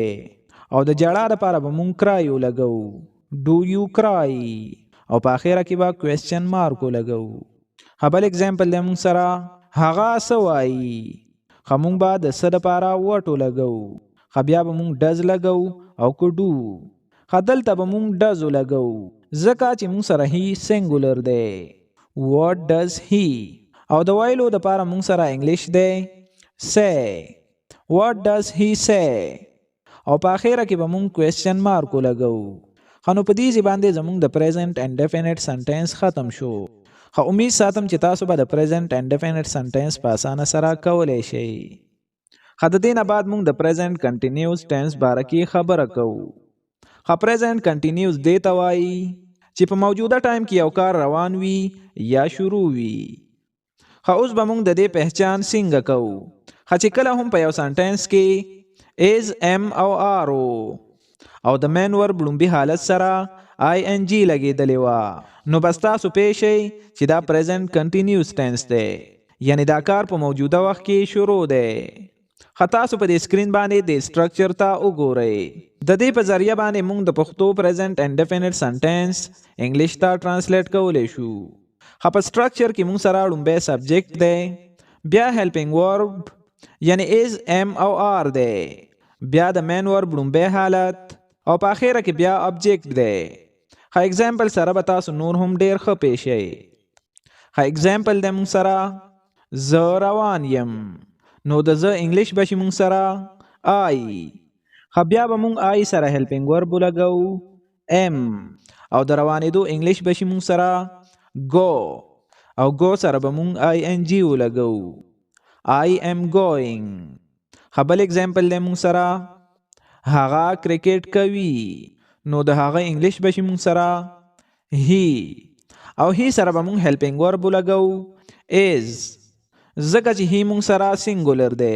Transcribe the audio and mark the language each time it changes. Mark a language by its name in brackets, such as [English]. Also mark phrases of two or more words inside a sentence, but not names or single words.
[Pashto] او د جړا لپاره به مونږ کرای ولګو، ډو یو کرای، او په اخره کې به [English] question mark [Pashto] ولګو. بل اگزامپل دی مونږ سره هغه څه وایي، خو مونږ به د څه لپاره وټ ولګو، خو بیا به مونږ ډز لګو او که ډو، خو دلته به مونږ ډز ولګو ځکه چې مونږ سره [English] he singular [Pashto] دی. [English] What does he؟ [Pashto] او د ویلو دپاره مونږ سره انګلیش دی say. [English] What does he say؟ [Pashto] او په اخره کې به مونږ [English] question mark [Pashto] ولګو. خو نو په دې باندې زمونږ د [English] present indefinite sentence [Pashto] ختم شو. خو امید ساتم چې تاسو به د [English] present indefinite sentence [Pashto] په اسانه سره کولی شئ. خو د دې نه بعد مونږ د [English] present continuous tense [Pashto] باره کې خبره کوو. خو [English] present continuous [Pashto] دې ته وایي چې په موجوده ټایم کې یو کار روان وي یا شروع وي. خو اوس به مونږ د دې پہچان څنګه کوو؟ خو چې کله هم په یو سنټنس کې [English] is am [Pashto] او are او د [English] main verb [Pashto] لومبي حالت سره ing لګېدلې وه، نو بس تاسو پوه شئ چې دا [English] present continuous tense [Pashto] دی، یعنی دا کار په موجوده وخت کې شروع دی. خو تاسو په دې سکرین باندې د سټرکچر ته وګورئ. د دې په ذریعه باندې موږ د پښتو [English] present indefinite sentence [Pashto] انګلیش ته ترانسلیټ کولی شو. خو په سټرکچر کې موږ سره لومبی سبجیکټ دی، بیا [English] helping verb [Pashto] یعنی [English] is am [Pashto] او are دی، بیا د [English] main verb [Pashto] لومبی حالت، او په اخره کې بیا ابجیکټ دی. خو اگزامپل سره به تاسو نور هم ډیر ښه پوه شئ. خو اگزامپل دی موږ سره زه روان یم، نو د زه انګلیش به شي موږ سره آی. خو بیا به موږ آی سره [English] helping verb [Pashto] ولګو ام، او د روانېدو انګلیش به شي موږ سره go، او go سره به موږ ing ولګو [English] I am going. [Pashto] خو بل اگزامپل دی موږ سره هغه کرکټ کوي، نو د هغه انګلیش به شي موږ سره he، او he سره به موږ [English] helping verb [Pashto] ولګو is ځکه چې he موږ سره سنګولر دی.